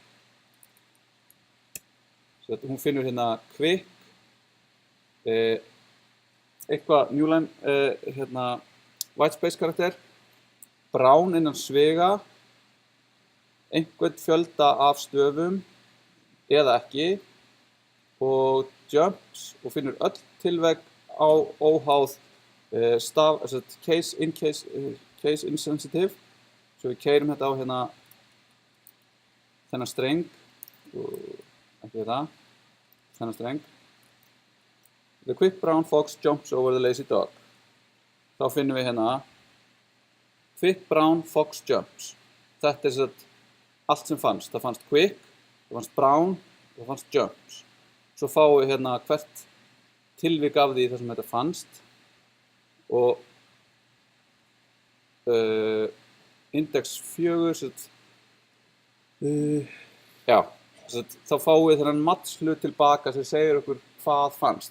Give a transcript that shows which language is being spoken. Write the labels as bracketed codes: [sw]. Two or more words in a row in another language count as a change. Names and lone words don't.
[is] Svo að hún finnur hérna quick, eitthvað newline, hérna [en] white space [is] karakter, brown innan sviga, einhvern fjölda af stöfum eða ekki og jumps og finnur öll tilveg á óháð [en] case insensitive. [is] Svo við keyrum þetta á hérna þennan streng ekki þetta, þennan streng. [en] The quick brown fox jumps over the lazy dog. [is] Þá finnum við hérna [en] quick brown fox jumps. [is] Þetta er svo allt sem fannst. Það fannst quick, það fannst brown, það fannst jumps. Svo fáum við hérna hvert tilvik af því þar sem þetta fannst og index 4 já, þá fáum við þennan mattslut tilbaka sem segir okkur hvað fannst.